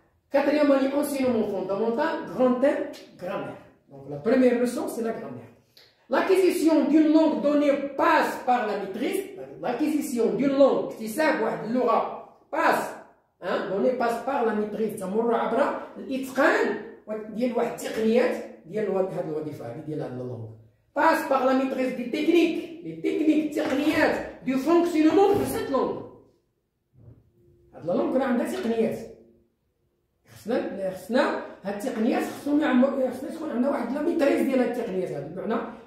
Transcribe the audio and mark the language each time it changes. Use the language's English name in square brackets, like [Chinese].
[French] Quatrième année, enseignement fondamental, grand thème, grammaire. Donc la première leçon, c'est la grammaire. L'acquisition d'une langue donnée passe par la maîtrise. L'acquisition d'une langue, c'est ça, l'aura, passe. donnée passe par la maîtrise. [Arabic] تمر عبر الإتقان ديال واحد التقنيات ديال هذه الوظيفة هذه ديال هذه اللغة. [French] Passe par la maîtrise des techniques, les techniques, تقنيات du fonctionnement de cette langue. [Arabic] هذه اللغة كنا عندها تقنيات. خصنا هاد التقنيات خصنا تكون عندنا واحد لا ميتريز ديال هاد التقنيات هادو بمعنى